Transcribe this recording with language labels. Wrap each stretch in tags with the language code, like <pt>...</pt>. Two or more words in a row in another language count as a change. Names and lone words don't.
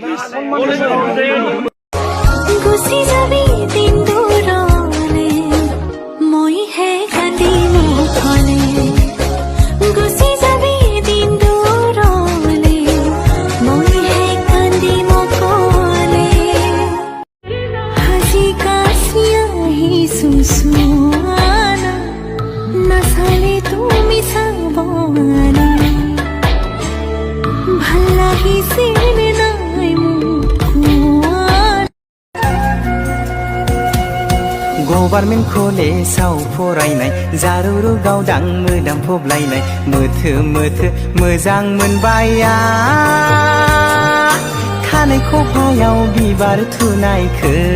<as>গুচি যাবি দিন দূৰলে মইহে কান্দিম অকলে গুচি যাবি দিন দূৰলে মইহে কান্দিম অকলে হাসি কাশি আহিছো চোৱানা নাচালে তুমি চাবনা ভাল লাগিছিল নাই</as> <brx>गभार्नमेन्ट कलेजाव फरायनाय जारुरु गावदां मोदाम फबलायनाय मोथो मोथो मोजां मोनबाय खानाय खफायाव बिबार थुनायखो</brx>